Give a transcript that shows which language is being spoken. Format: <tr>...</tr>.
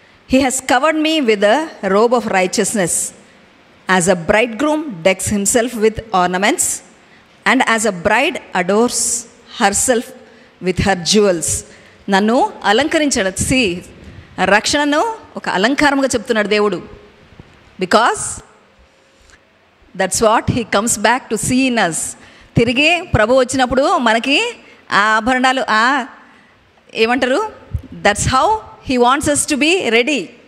<en>He has covered me with the robe of righteousness. As a bridegroom decks himself with ornaments, and as a bride adores herself with her jewels.</en> <te>నన్ను అలంకరించాడు. రక్షణను ఒక అలంకారంగా చెప్తున్నాడు దేవుడు.</te> <en>Because that's what he comes back to see in us.</en> <te>తిరిగి ప్రభు వచ్చినప్పుడు మనకి ఆ ఆభరణాలు ఏమంటారు,</te> <en>That's how he wants us to be ready.</en>